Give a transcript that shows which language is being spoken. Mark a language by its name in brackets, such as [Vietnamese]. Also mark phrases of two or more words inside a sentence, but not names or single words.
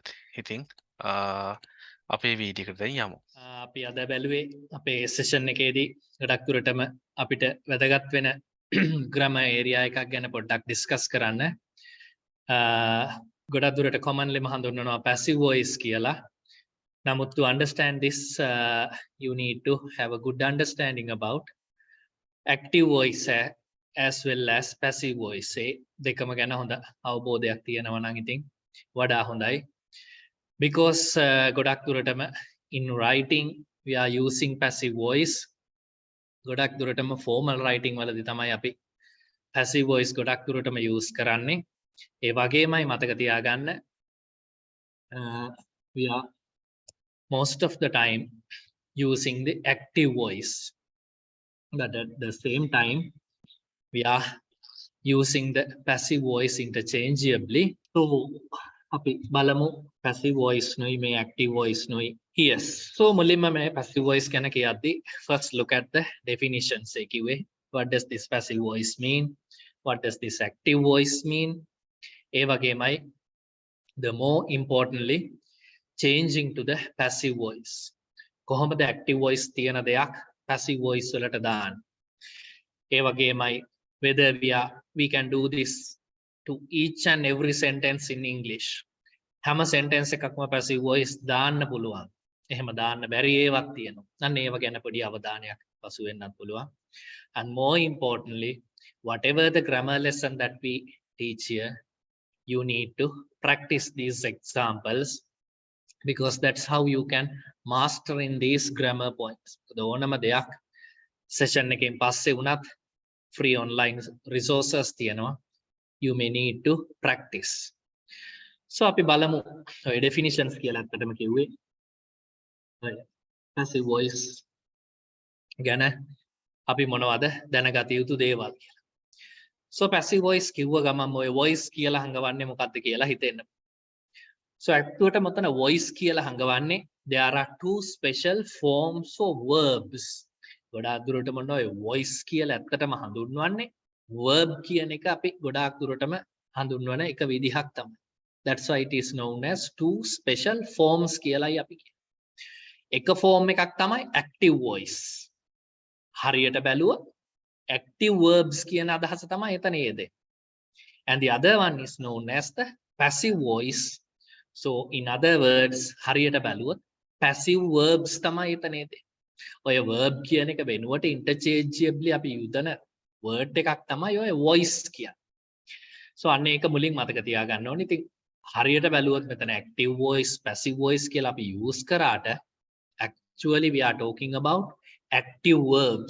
[Sinhala] ඉතින් අපේ වීඩියෝ එකට දැන් යමු. අපි අද බැලුවේ අපේ සෙෂන් එකේදී ගොඩක් දුරටම අපිට වැදගත් වෙන [English] grammar area [Sinhala] එකක් ගැන පොඩ්ඩක් ඩිස්කස් කරන්න. ගොඩක් දුරට commonly හඳුන්වනවා [English] passive voice [Sinhala] කියලා. [English] නමුත් to understand this you need to have a good understanding about active voice as well as passive voice. [Sinhala] දෙකම ගැන හොඳ අවබෝධයක් තියෙනවා නම් ඉතින් වඩා හොඳයි. [English] Because [Sinhala] ගොඩක් දුරටම [English] in writing we are using passive voice. [Sinhala] ගොඩක් දුරටම [English] formal writing [Sinhala] වලදී තමයි අපි [English] passive voice [Sinhala] ගොඩක් දුරටම use කරන්නේ. ඒ වගේමයි මතක තියාගන්න [English] we are most of the time using the active voice, but at the same time we are using the passive voice interchangeably. [Sinhala] So අපි බලමු [English] passive voice [Sinhala] නුයි මේ [English] active voice [Sinhala] නුයි. [English] Yes, so [Sinhala] මුලින්ම මේ [English] passive voice [Sinhala] ගැන කියද්දි [English] first look at the definitions එකේ. What does this passive voice mean? What does this active voice mean? ඒ වගේමයි the more importantly changing to the passive voice. [Sinhala] කොහොමද [English] active voice [Sinhala] තියෙන දෙයක් [English] passive voice [Sinhala] වලට දාන්න. [English] ඒ වගේමයි whether we can do this to each and every sentence in English. [Sinhala] හැම sentence එකක්ම [English] passive voice [Sinhala] දාන්න පුළුවන්. එහෙම දාන්න බැරි ඒවාක් තියෙනවා. අන්න ඒව ගැන පොඩි අවධානයක් පසු වෙන්නත් පුළුවන්. [English] And more importantly, whatever the grammar lesson that we teach here, you need to practice these examples because that's how you can master in these grammar points. [Sinhala] ඕනම දෙයක් session එකෙන් පස්සේ වුණත් [English] free online resources [Sinhala] තියෙනවා. [English] You may need to practice. [Sinhala] So අපි බලමු ඔය definitions කියලා අත්තටම කිව්වේ. [English] passive voice [Sinhala] ගැන අපි මොනවද දැනගත යුතු දේවල් කියලා. So [English] passive voice [Sinhala] කිව්ව ගමන් ඔය voice කියලා හංගවන්නේ මොකක්ද කියලා හිතෙන්න. [English] So [Sinhala] ඇත්තටම මෙතන voice කියලා හංගවන්නේ [English] there are two special forms of verbs. [Sinhala] ගොඩාක් දුරට මොන ඔය voice කියලා ඇත්තටම හඳුන්වන්නේ verb කියන එක අපි ගොඩාක් දුරටම හඳුන්වන එක විදිහක් තමයි. [English] That's why it is known as two special forms [Sinhala] කියලායි අපි කියන්නේ. එක form එකක් තමයි [English] active voice. [Sinhala] හරියට බැලුවොත් [English] active verbs [Sinhala] කියන අදහස තමයි එතන යෙදෙන්නේ. [English] And the other one is known as the passive voice. So in other words [Sinhala] හරියට බැලුවොත් [English] passive verbs [Sinhala] තමයි එතන යෙදෙන්නේ. ඔය verb කියන එක වෙනුවට interchangeably අපි යොදන word එකක් තමයි ඔය voice කියන්නේ. So අන්න ඒක මුලින් මතක තියාගන්න ඕනේ. ඉතින් හරියට බැලුවොත් මෙතන active voice passive voice කියලා අපි use කරාට actually we are talking about active verbs.